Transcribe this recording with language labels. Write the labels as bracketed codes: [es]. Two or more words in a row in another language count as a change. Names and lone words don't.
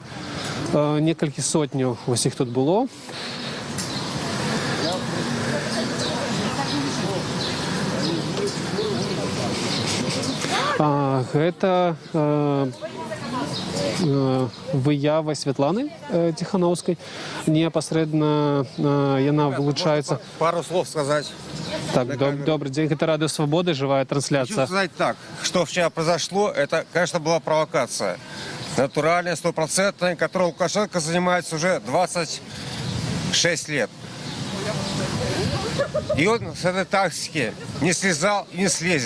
[be] Некалькі сотняў усіх тут было. Гэта выява Святланы Тихановскай. Непасрэдна яна вылучаецца... [ru] Пару слов сказать. Так, добрый день. Это Радио Свобода, живая трансляция. Хочу сказать так, что вчера произошло, это, конечно, была провокация. Натуральная, стопроцентная, которой Лукашенко занимается уже 26 лет. И он с этой тактики не слезал и не слезет.